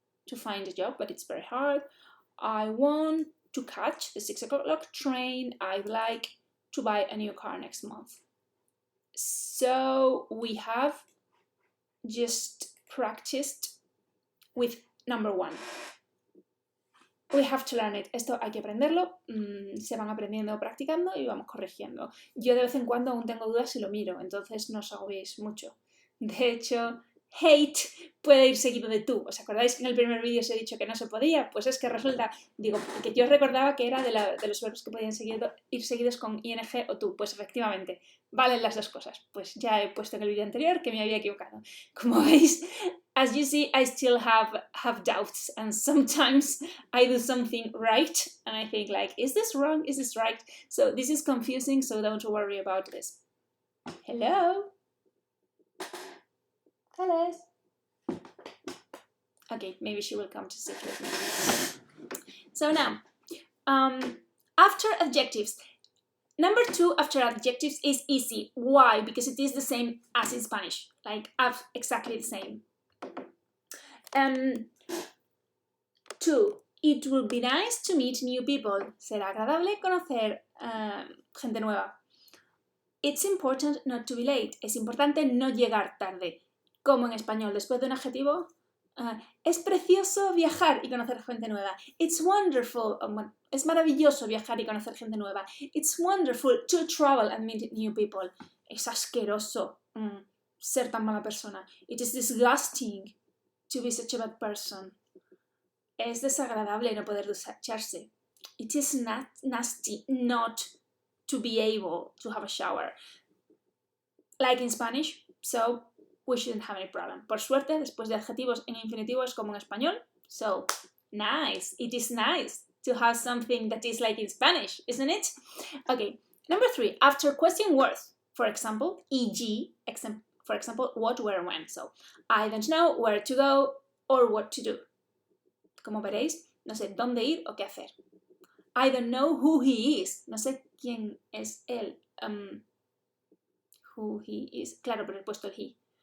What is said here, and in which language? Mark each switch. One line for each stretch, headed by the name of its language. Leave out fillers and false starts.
English: to find a job, but it's very hard. I want to catch the 6 o'clock train. I'd like to buy a new car next month. So we have just practiced with number 1. We have to learn it.
Spanish: Esto hay que aprenderlo. Se van aprendiendo practicando y vamos corrigiendo. Yo de vez en cuando aún tengo dudas y lo miro, entonces no os agobiéis mucho. De hecho, hate puede ir seguido de tú. ¿Os acordáis que en el primer vídeo os he dicho que no se podía? Pues es que resulta, digo, que yo recordaba que era de los verbos que podían ir seguidos con ing o tú. Pues efectivamente, valen las dos cosas. Pues ya he puesto en el vídeo anterior que me había equivocado. Como veis,
English: as you see, I still have doubts, and sometimes I do something right and I think like, is this wrong? Is this right? So this is confusing, so don't worry about this. Hello? Hello? Okay, maybe she will come to sit with me. So now, after adjectives. Number 2 after adjectives is easy. Why? Because it is the same as in Spanish. Like, exactly the same. 2. It will be nice to meet new people.
Spanish: Será agradable conocer gente nueva.
English: It's important not to be late.
Spanish: Es importante no llegar tarde. Como en español, después de un adjetivo, es precioso viajar y conocer gente nueva.
English: It's wonderful.
Spanish: Bueno, es maravilloso viajar y conocer gente nueva.
English: It's wonderful to travel and meet new people.
Spanish: Es asqueroso ser tan mala persona.
English: It is disgusting to be such a bad person.
Spanish: Es desagradable no poder ducharse.
English: It is nasty not to be able to have a shower. Like in Spanish, so we shouldn't have any problem.
Spanish: Por suerte, después de adjetivos en infinitivo es como en español.
English: So, nice. It is nice to have something that is like in Spanish, isn't it? Okay, number 3. After question words, for example, e.g., for example, what, where, when. So, I don't know where to go or what to do.
Spanish: Como veréis, no sé dónde ir o qué hacer.
English: I don't know who he is.
Spanish: No sé quién es él.
English: Who he is.
Spanish: Claro, pero he puesto el he.